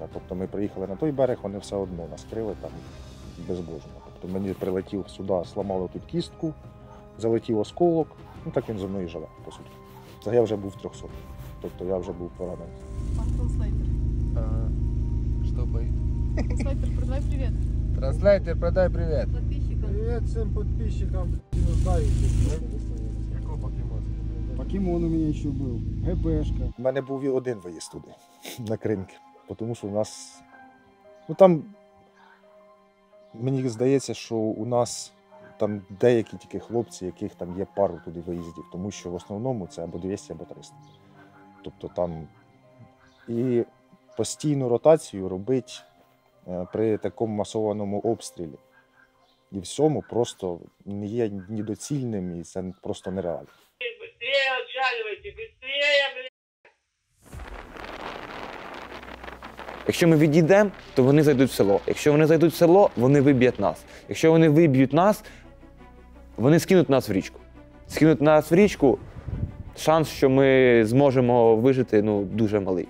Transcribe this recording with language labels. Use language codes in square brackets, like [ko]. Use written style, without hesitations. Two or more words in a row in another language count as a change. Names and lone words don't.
[uk] Тобто ми приїхали на той берег, вони все одно нас крили там безбожно. Тобто мені прилетів сюди, сламали тут кістку, залетів осколок, ну так він зі мною живе, по суті. Це я вже був 300, тобто я вже був поранений. [ru] Что боит? [uk] Транслейтер, передай привіт. [ru] Транслейтер, передай привет. Подписчикам. Привет всем подписчикам. Какой покемон? Покемон у меня еще был, ГПшка. [uk] У мене був один виїзд туди, на кринки, тому що у нас, ну там, мені здається, що у нас там деякі тільки хлопці, яких там є пару туди виїздів, тому що в основному це або 200, або 300. Тобто там і постійну ротацію робить при такому масованому обстрілі і всьому просто не є недоцільним і це просто нереально. [ru] Быстрее отчаливайте, быстрее, блядь! [uk] Якщо ми відійдемо, то вони зайдуть в село. Якщо вони зайдуть в село, вони виб'ють нас. Якщо вони виб'ють нас, вони скинуть нас в річку. Скинуть нас в річку, шанс, що ми зможемо вижити, ну, дуже малий.